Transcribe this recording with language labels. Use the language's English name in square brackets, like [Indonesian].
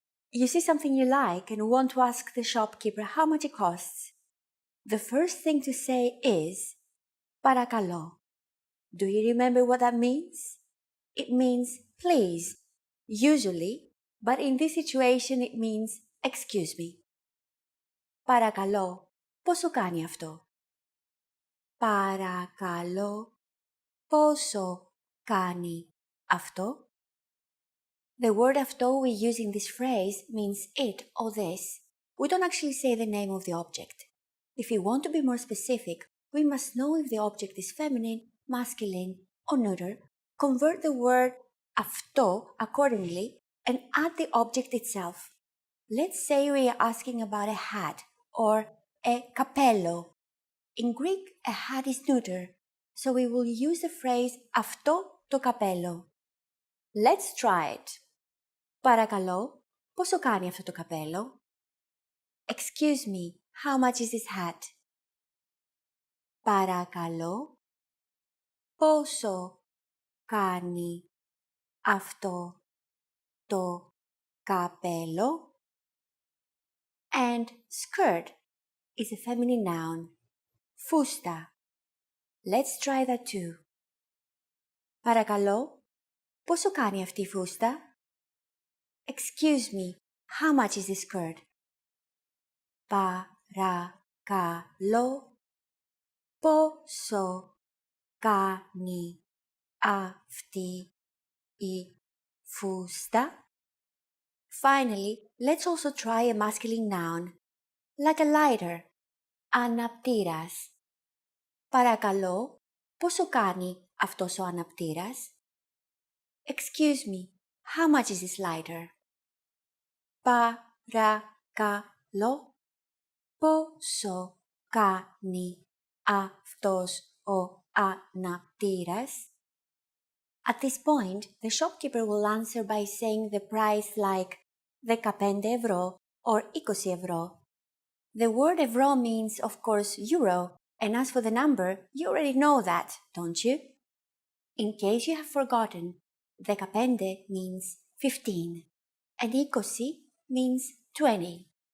[English] You see something you like and want to ask the shopkeeper how much it costs. The first thing to say is παρακαλώ. Do you remember what that means? It means please. Usually, but in this situation it means excuse me. [Greek] Παρακαλώ, πόσο κάνει αυτό? Παρακαλώ, πόσο κάνει αυτό? [English] The word αυτό we use in this phrase means it or this. We don't actually say the name of the object. If we want to be more specific, we must know if the object is feminine, masculine, or neuter, convert the word αυτό accordingly, and add the object itself. Let's say we are asking about a hat or a καπέλο. In Greek, a hat is neuter, so we will use the phrase [Greek] αυτό το καπέλο. [English] Let's try it. [Greek] Παρακαλώ, πόσο κάνει αυτό το καπέλο? [English] Excuse me, how much is this hat? [Greek] Παρακαλώ, πόσο κάνει αυτό το καπέλο? [English] And skirt is a feminine noun. Φούστα. Let's try that too. [Greek] Παρακαλώ, πόσο κάνει αυτή η φούστα? [English] Excuse me, how much is this skirt? [Greek] Παρακαλώ, πόσο κάνει αυτή η φούστα? [English] Finally, let's also try a masculine noun, like a lighter, αναπτήρας. [Greek] Παρακαλώ, πόσο κάνει αυτός ο αναπτήρας? [English] Excuse me, how much is this lighter? [Greek] Παρακαλώ, πόσο κάνει αυτός ο αναπτήρας? [English] At this point, the shopkeeper will answer by saying the price like 15 ευρώ or 20 ευρώ. The word euro means, of course, euro, and as for the number, you already know that, don't you? In case you have forgotten, 15 means 15, and 20 means 20.